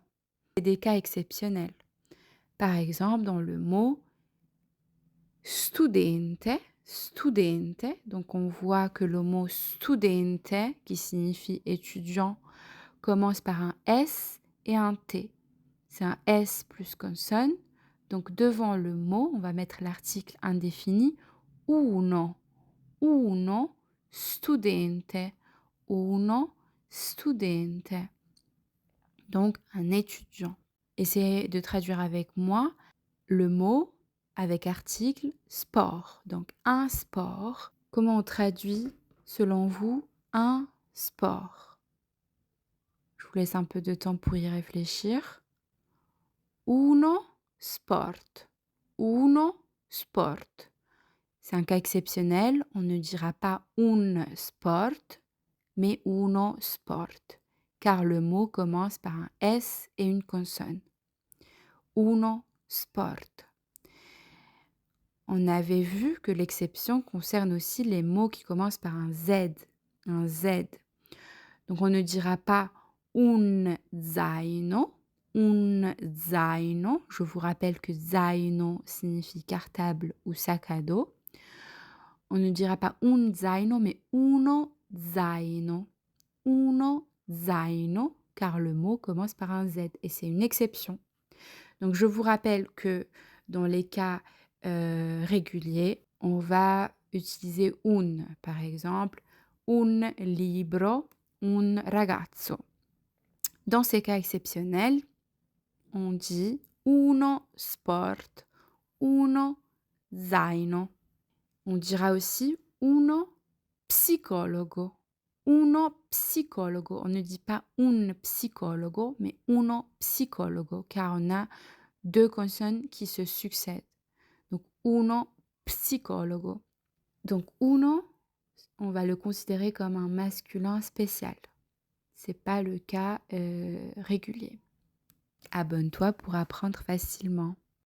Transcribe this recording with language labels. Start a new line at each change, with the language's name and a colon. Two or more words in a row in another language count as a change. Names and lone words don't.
French: C'est des cas exceptionnels. Par exemple, dans le mot studente, donc on voit que le mot studente, qui signifie étudiant, commence par un S et un T. C'est un S plus consonne. Donc devant le mot, on va mettre l'article indéfini
Italian: uno, studente, uno studente.
French: Donc un étudiant. Essayez de traduire avec moi le mot avec article sport. Donc un sport. Comment on traduit selon vous un sport? Je vous laisse un peu de temps pour y réfléchir.
Italian: Uno sport. Uno sport.
French: C'est un cas exceptionnel. On ne dira pas un sport, mais
Italian: uno sport,
French: car le mot commence par un S et une consonne.
Italian: Uno sport.
French: On avait vu que l'exception concerne aussi les mots qui commencent par un Z. Un Z. Donc on ne dira pas
Italian: un zaino. Un zaino.
French: Je vous rappelle que zaino signifie cartable ou sac à dos. On ne dira pas
Italian: un zaino,
French: mais
Italian: uno zaino. Uno zaino,
French: car le mot commence par un Z. Et c'est une exception. Donc je vous rappelle que dans les cas réguliers, on va utiliser un. Par exemple,
Italian: un libro, un ragazzo.
French: Dans ces cas exceptionnels, on dit
Italian: uno sport, uno zaino.
French: On dira aussi
Italian: uno psicologo. Uno psicologo.
French: On ne dit pas
Italian: un psicologo,
French: mais
Italian: uno psicologo,
French: car on a deux consonnes qui se succèdent. Donc,
Italian: uno psicologo.
French: Donc, uno, on va le considérer comme un masculin spécial. C'est pas le cas régulier. Abonne-toi pour apprendre facilement.